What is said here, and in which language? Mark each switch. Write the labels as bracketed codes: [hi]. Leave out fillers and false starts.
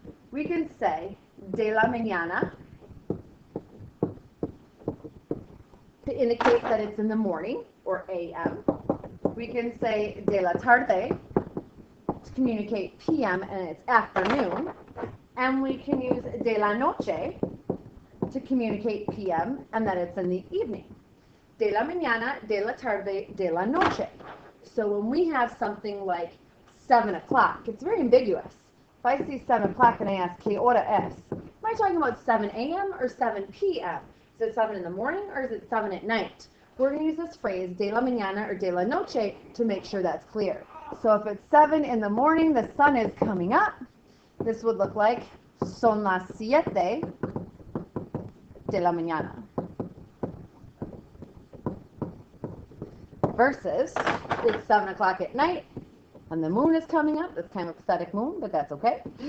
[en] We can say, [es] de la mañana, [en] to indicate that it's in the morning, or AM. We can say, [es] de la tarde, [en] to communicate PM and it's afternoon. And we can use [es] de la noche [en] to communicate PM and that it's in the evening. [es] De la mañana, de la tarde, de la noche. [en] So when we have something like 7 o'clock, it's very ambiguous. If I see 7 o'clock and I ask, [es] ¿qué hora es? [en] Am I talking about 7 a.m. or 7 p.m.? Is it 7 in the morning or is it 7 at night? We're going to use this phrase, [es] de la mañana [en] or [es] de la noche, [en] to make sure that's clear. So if it's 7 in the morning, the sun is coming up. This would look like [es] son las 7 de la mañana. [en] Versus it's 7 o'clock at night and the moon is coming up. It's kind of a pathetic moon, but that's okay.